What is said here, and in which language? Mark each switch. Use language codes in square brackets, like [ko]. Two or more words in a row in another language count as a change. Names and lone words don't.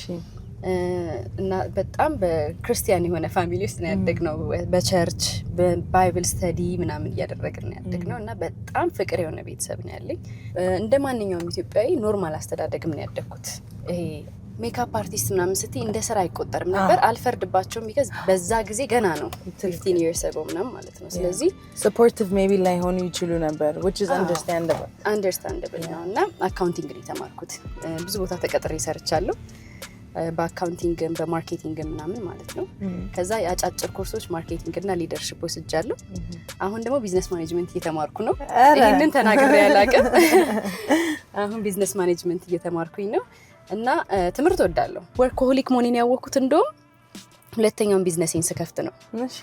[am] እና በጣም በክርስቲያን የሆነ ፋሚሊ ውስጥ ነው ያደግነው በቸርች በባይብል ስተዲ ምናምን እያደረግን ነው ያደግነው እና በጣም ፍቅር የሆነ ቤተሰብ ነው ያለኝ እንደማንኛውም ኢትዮጵያዊ ኖርማል አስተዳደግም ነው ያደግኩት ይሄ [en] makeup artist [am] ምናምን ስትይ እንደ ስራ አይቆጠርም ነበር አልፈርድባቸውም because በዛ ጊዜ ገና ነው [en] 15 years ago [am] ምናምን ማለት ነው ስለዚህ [en] supportive maybe [am] ላይ ሆኑ ይችሉ ነበር [en] which is understandable [am] ነው እና አካውንቲንግ ነው የተማርኩት ብዙ ቦታ ተቀጥሬ ሰርቻለሁ በአካውንቲንግ በማርኬቲንግ ምናምን ማለት ነው ከዛ ያጫጭር ኮርሶች ማርኬቲንግ እና ሊደርሺፕ ወስጃለሁ አሁን ደግሞ [en] business management [am] እየተማርኩ ነው ይሄንን ተናግሬ ያላቀም አሁን [en] business management [am] እየተማርኩኝ ነው እና ትምህርት ወዳለሁ ወርክሆሊክ መሆኔን ያወቅኩት እንደውም ሁለተኛውን ቢዝነሴን ስከፍት ነው እሺ